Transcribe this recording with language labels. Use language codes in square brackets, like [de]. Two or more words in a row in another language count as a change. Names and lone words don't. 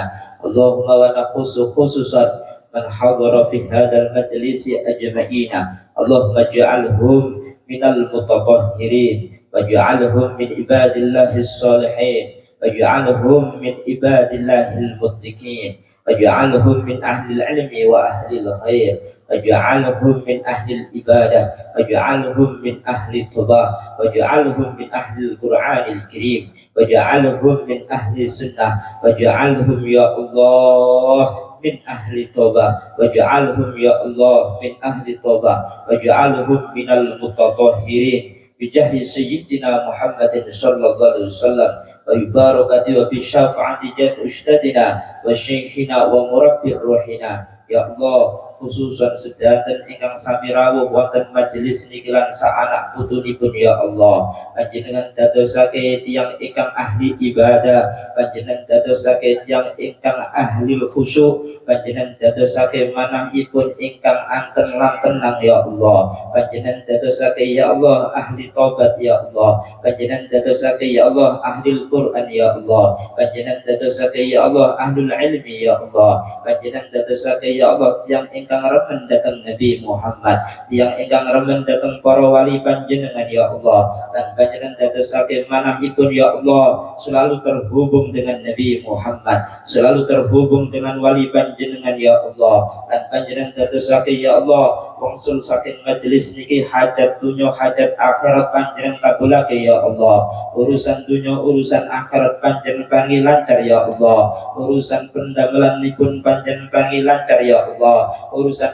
[ar] اللهم ونخص خصوصا من حضر في هذا المجلس أجمعين. اللهم اجعلهم من المتطهرين واجعلهم من عباد الله الصالحين واجعلهم من عباد الله المتقين واجعلهم من أهل العلم وأهل الخير واجعلهم من أهل العبادة واجعلهم من أهل توبة واجعلهم من أهل القرآن الكريم واجعلهم من أهل سنة واجعلهم يا الله من أهل توبة واجعلهم يا الله من أهل توبة واجعلهم من المتطهرين بجاه سيدنا محمد صلى الله عليه وسلم وبركة وبشفاعة جد أستاذنا وشيخنا ومربي روحنا. [jv] Ya Allah, khususan sedanten ingkang sami rawuh wonten majelis niki lan saanak putunipun ya Allah, panjenengan dadosake tiyang ingkang ahli ibadah, panjenengan dadosake tiyang ingkang ahli khusyuk, panjenengan dadosake manahipun ingkang anten lan tenang ya Allah, panjenengan dadosake ya Allah ahli tobat ya Allah, panjenengan dadosake ya Allah ahli Quran ya Allah, panjenengan dadosake ya Allah [ar] ahlul ilmi [jv] ya Allah, panjenengan dadosake ya Allah yang ingkang remen datang Nabi Muhammad, yang ingkang remen datang para wali panjenengan ya Allah, dan panjenengan dadosake manahipun ya Allah [id] selalu terhubung dengan Nabi Muhammad, selalu terhubung dengan wali [jv] panjenengan ya Allah, dan panjenengan dadosake ya Allah wangsul saking majelis niki hajat dunya hajat akhirat panjenengan kabulake ya Allah, urusan dunya urusan akhirat panjenengan paringi lancar ya Allah, urusan pendamelanipun panjenengan paringi lancar ya Allah, urusan